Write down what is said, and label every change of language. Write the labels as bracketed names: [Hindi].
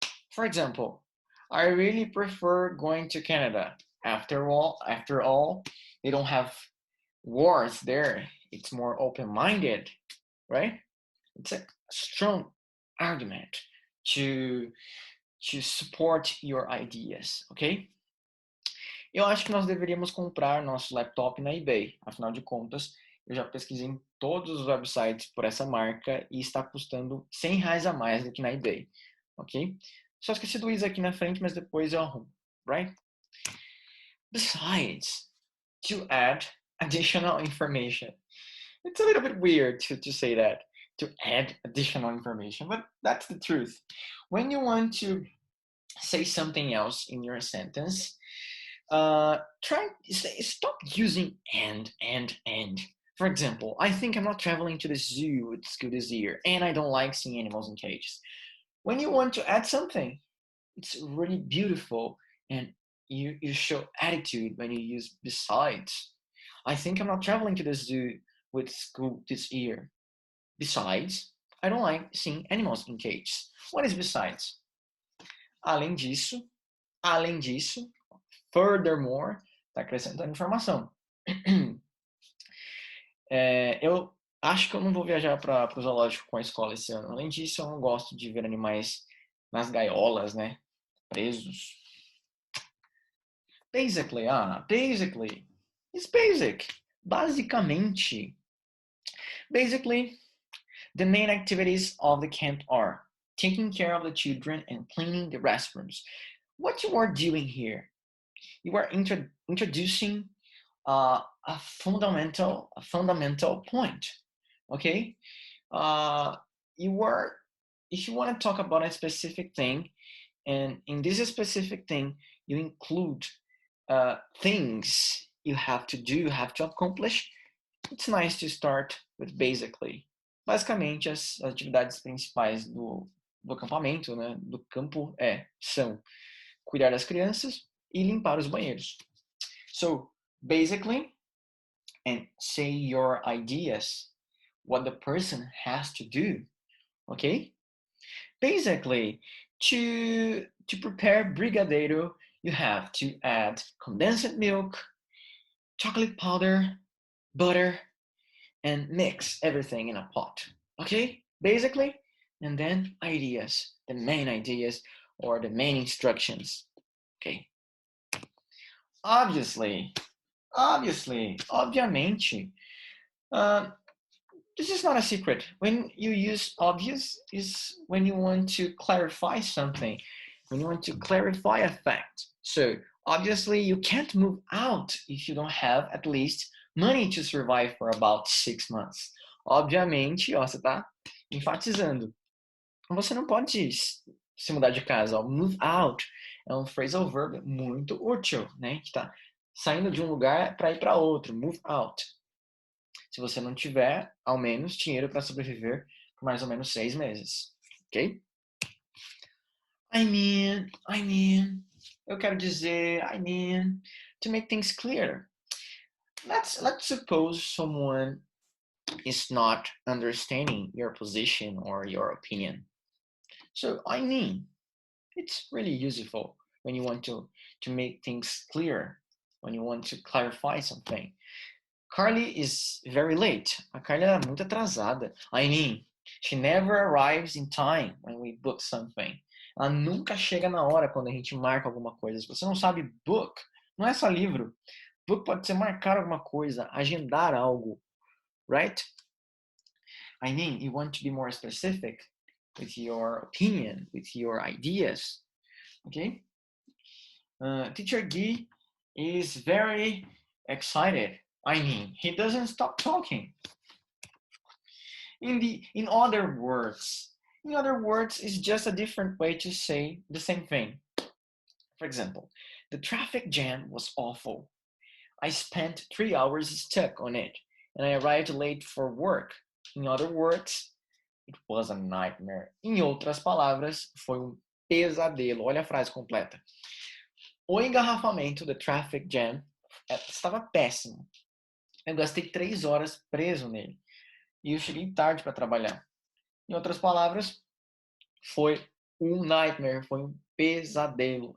[English] For example, I really prefer going to Canada. After all, they don't have wars there. It's more open-minded, right? It's a strong argument to support your ideas, okay? [Portuguese] Eu acho que nós deveríamos comprar nosso laptop na eBay. Afinal de contas, eu já pesquisei em todos os websites por essa marca e está custando R$ 100 a mais do que na eBay, ok? Só esqueci do is aqui na frente, mas depois eu arrumo, [English] right? Besides, to add additional information. It's a little bit weird to say that, to add additional information, but that's the truth. When you want to say something else in your sentence, stop using and. For example, I think I'm not traveling to the zoo with school this year, and I don't like seeing animals in cages. When you want to add something, it's really beautiful, and you show attitude when you use besides. I think I'm not traveling to the zoo with school this year. Besides, I don't like seeing animals in cages. What is besides? [Portuguese] Além disso, [English] furthermore, [Portuguese] está acrescentando informação. Eu acho que eu não vou viajar para o zoológico com a escola esse ano. Além disso, eu não gosto de ver animais nas gaiolas, né? Presos. [English] Basically, basically. It's basic. [Portuguese] Basicamente. [English] Basically, the main activities of the camp are taking care of the children and cleaning the restrooms. What you are doing here? You are introducing a fundamental point, okay? If you want to talk about a specific thing, and in this specific thing, you include things you have to do, you have to accomplish, it's nice to start with basically. [Portuguese] Basicamente, as atividades principais do acampamento, né, do campo, são cuidar das crianças e limpar os banheiros. [English] So, basically, and say your ideas, what the person has to do, okay? Basically, to prepare brigadeiro, you have to add condensed milk, chocolate powder, butter, and mix everything in a pot, okay? Basically, and then ideas, the main ideas or the main instructions, okay? Obviously, [Portuguese] obviamente, [English] this is not a secret. When you use obvious is when you want to clarify something, when you want to clarify a fact. So obviously you can't move out if you don't have at least money to survive for about 6 months. [Portuguese] Obviamente, ó, você tá enfatizando. Você não pode se mudar de casa. Ó. Move out é um phrasal verb muito útil, né? Que tá saindo de um lugar para ir para outro. Move out. Se você não tiver, ao menos, dinheiro para sobreviver por mais ou menos 6 meses. Ok? [English] I mean, [Portuguese] eu quero dizer, [English] to make things clear. Let's suppose someone is not understanding your position or your opinion. So, it's really useful when you want to make things clear, when you want to clarify something. Carly is very late. [Portuguese] A Carly é muito atrasada. [English] She never arrives in time when we book something. [Portuguese] Ela nunca chega na hora quando a gente marca alguma coisa. Se você não sabe, book não é só livro. Book pode ser marcar alguma coisa, agendar algo, [English] right? You want to be more specific with your opinion, with your ideas, okay? Teacher Guy is very excited. He doesn't stop talking. In other words, is just a different way to say the same thing. For example, the traffic jam was awful. I spent 3 hours stuck on it, and I arrived late for work. In other words, it was a nightmare. [Portuguese] Em outras palavras, foi pesadelo. Olha a frase completa. O engarrafamento, [English] the traffic jam, [Portuguese] estava péssimo. Eu gastei 3 horas preso nele. E eu cheguei tarde para trabalhar. Em outras palavras, foi [English] nightmare, [Portuguese] foi pesadelo.